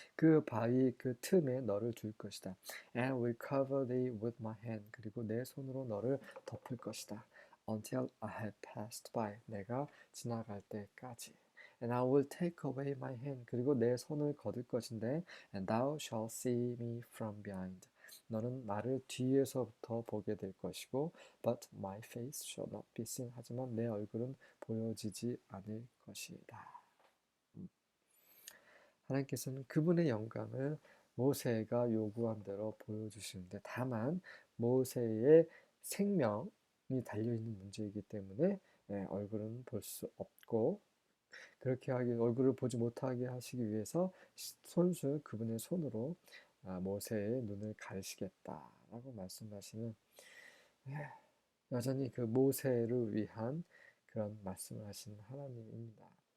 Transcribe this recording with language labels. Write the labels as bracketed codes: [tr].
[ko] 그 바위 그 틈에 너를 둘 것이다. [en] And will cover thee with my hand. [ko] 그리고 내 손으로 너를 덮을 것이다. [en] Until I have passed by. [ko] 내가 지나갈 때까지. [en] And I will take away my hand. [ko] 그리고 내 손을 거둘 것인데 [en] And thou shalt see me from behind. [ko] 너는 나를 뒤에서부터 보게 될 것이고 [en] But my face shall not be seen. [ko] 하지만 내 얼굴은 보여지지 않을 것이다. 하나님께서는 그분의 영광을 모세가 요구한 대로 보여주시는데 다만 모세의 생명이 달려있는 문제이기 때문에 얼굴은 볼 수 없고 그렇게 하기 얼굴을 보지 못하게 하시기 위해서 손수 그분의 손으로 모세의 눈을 가리시겠다라고 말씀하시는 여전히 그 모세를 위한 그런 말씀을 하시는 하나님입니다.